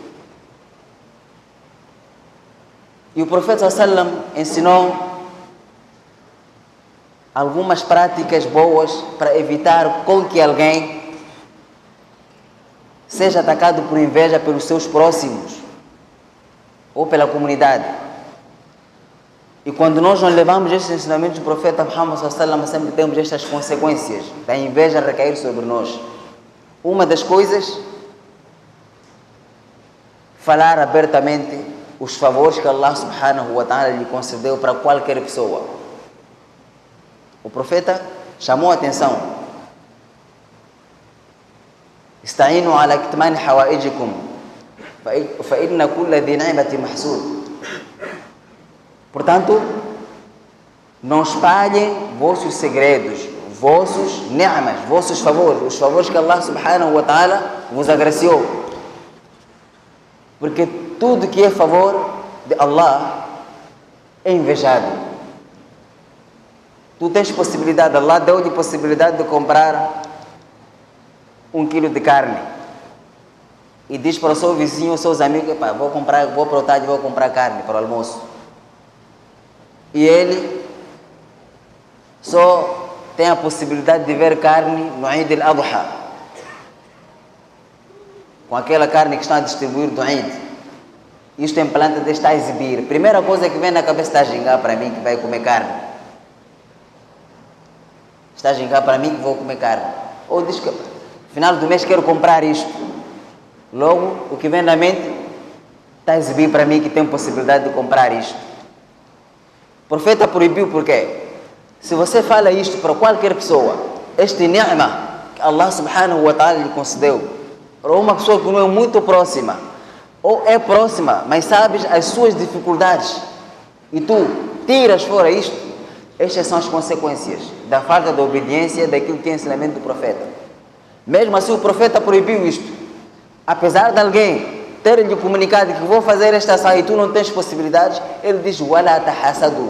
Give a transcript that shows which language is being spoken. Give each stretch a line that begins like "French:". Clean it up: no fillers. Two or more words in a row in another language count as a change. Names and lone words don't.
Portuguese: E o profeta sallam ensinou algumas práticas boas para evitar com que alguém seja atacado por inveja pelos seus próximos ou pela comunidade. E quando nós não levamos estes ensinamentos do profeta Muhammad sallallahu, sempre temos estas consequências da inveja recair sobre nós. Uma das coisas, falar abertamente os favores que Allah
Arabic: سبحانه وتعالى
Portuguese: lhe concedeu para qualquer pessoa. O profeta chamou a atenção.
Arabic: استعينوا على كتمان حوائجكم فإن كل ذي نعمة محسود.
Portuguese: Portanto, não espalhem vossos segredos, vossos ni'mas, vossos favores, os favores que Allah
Arabic: سبحانه وتعالى
Portuguese: vos agraciou. Porque tudo que é favor de Allah é invejado. Tu tens possibilidade, Allah deu-lhe possibilidade de comprar 1 quilo de carne e diz para o seu vizinho, os seus amigos: vou para o tarde, vou comprar carne para o almoço. E ele só tem a possibilidade de ver carne no Eid al-Adha, com aquela carne que estão a distribuir do Eid. Isto em planta de estar a exibir. Primeira coisa que vem na cabeça: está a gingar para mim que vai comer carne. Está a gingar para mim que vou comer carne. Ou diz que no final do mês quero comprar isto. Logo, o que vem na mente está a exibir para mim que tem possibilidade de comprar isto. O profeta proibiu porque se você fala isto para qualquer pessoa, este ni'ma que Allah
Arabic: سبحانه وتعالى
Portuguese: lhe concedeu, para uma pessoa que não é muito próxima, ou é próxima, mas sabes as suas dificuldades, e tu tiras fora isto, estas são as consequências da falta de obediência daquilo que é ensinamento do profeta. Mesmo assim, o profeta proibiu isto. Apesar de alguém ter-lhe comunicado que vou fazer esta ação e tu não tens possibilidades, ele diz:
Arabic: ولا تحاسدوا.